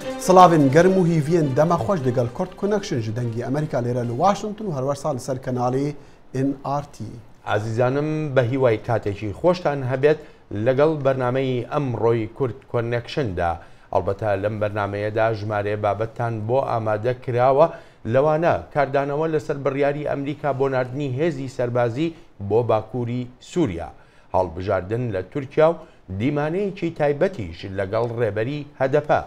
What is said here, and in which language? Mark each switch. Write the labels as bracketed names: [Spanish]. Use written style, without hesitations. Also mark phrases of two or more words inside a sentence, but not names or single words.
[Central Kurdish] سلاوین گرم و هیوین دما خوش لەگەڵ کورد کۆنەکشن ji dengê ئەمریکا لێرە لە واشنگتن و هەروەرسا لەسەر کەناڵی NRT. عزیزانم بە هیوای کاتێکی خۆشتان هەبێت لەگەڵ بەرنامەی ئەمڕۆی کورد کۆنەکشندا. ئەلبەتە لەم بەرنمەیەدا ژمارە بابەتتان بۆ ئامادە کراوە لەوانە کاردانەوە لەسەر بڕیاری ئەمریکا بۆ ناردنی هێزی سەربازی بۆ باکووری سووریا، هەڵبژاردن لە تورکیا و دیمانەیەکی تایبەتیش لەگەڵ ڕێبەری هەدەپە.